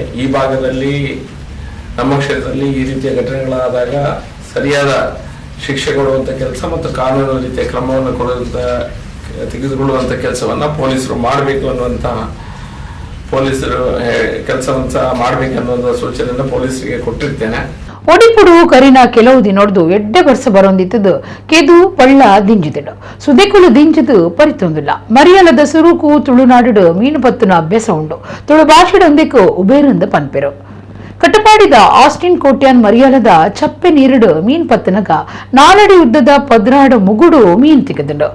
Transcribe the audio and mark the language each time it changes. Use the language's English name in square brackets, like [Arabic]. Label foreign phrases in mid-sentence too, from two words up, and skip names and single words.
[Kannada] ಈ ಭಾಗದಲ್ಲಿ ನಮ್ಮ ಕ್ಷೇತ್ರದಲ್ಲಿ ಈ ರೀತಿಯ ಘಟನೆಗಳಾದಾಗ ಸರಿಯಾದ ಶಿಕ್ಷೆ ಕೊಡುವಂಥ ಕೆಲಸ ಮತ್ತು ಕಾನೂನು ರೀತಿಯ ಕ್ರಮವನ್ನು ತೆಗೆದುಕೊಳ್ಳುವಂಥ ಕೆಲಸವನ್ನು ಪೊಲೀಸರು ಮಾಡಬೇಕು ಅನ್ನುವಂತಹ ಪೊಲೀಸರು ಕೆಲಸವನ್ನು ಸಹ ಮಾಡಬೇಕನ್ನುವಂಥ ಸೂಚನೆಯನ್ನು ಪೊಲೀಸರಿಗೆ ಕೊಟ್ಟಿರ್ತೇನೆ. [Tulu] ಒಡಿಪುಡು ಕರಿನ ಕೆಲವು ದಿನೊಡ್ದು ಎಡ್ಡೆ ವರ್ಷ ಬರೊಂದಿತ್ತದು ಕೆದು ಪಳ್ಳ ದಿಂಜಿದಳು ಸುದೆಕುಳು ದಿಂಜದು ಪರಿತೊಂದಿಲ್ಲ. ಮರಿಯಲದ ಸುರುಕು ತುಳುನಾಡು ಮೀನು ಪತ್ತುನ ಅಭ್ಯಾಸ ಉಂಡು. ತುಳು ಭಾಷೆಡೊಂದಿಗೂ ಉಬೇರಂದ ಪನ್ಪೆರು ಕಟ್ಟಪಾಡಿದ ಆಸ್ಟಿನ್ ಕೋಟ್ಯಾನ್ ಮರಿಯಾಲದ ಚಪ್ಪೆ ನೀರುಡು ಮೀನ್ ಪತ್ತನಗ ನಾಲಡಿ ಉದ್ದದ ಪದ್ರಾಡು ಮುಗುಡು ಮೀನ್ ತಿಗದಳು.